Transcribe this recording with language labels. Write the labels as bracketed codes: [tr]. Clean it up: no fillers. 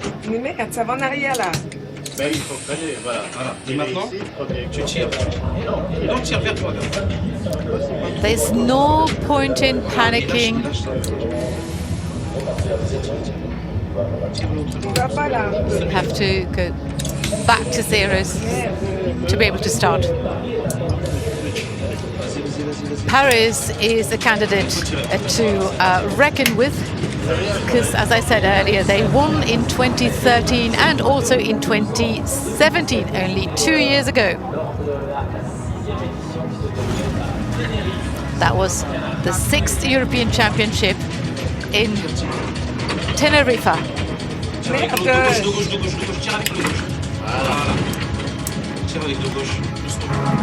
[fr] Mais mec, ça va en arrière là. Ben, il faut freiner, voilà. Et maintenant, tu tires. Non, tire vers toi. [en] There's no point in panicking. [fr] Tu vas pas là. [en] You have to go back to zeros to be able to start. Paris is a candidate to reckon with, because as I said earlier, they won in 2013 and also in 2017, only 2 years ago. That was the 6th European Championship in Tenerife. [fr] Tire avec le dos gauche, dos gauche, dos gauche, tire avec le dos gauche. Voilà. Tire avec le dos gauche, doucement.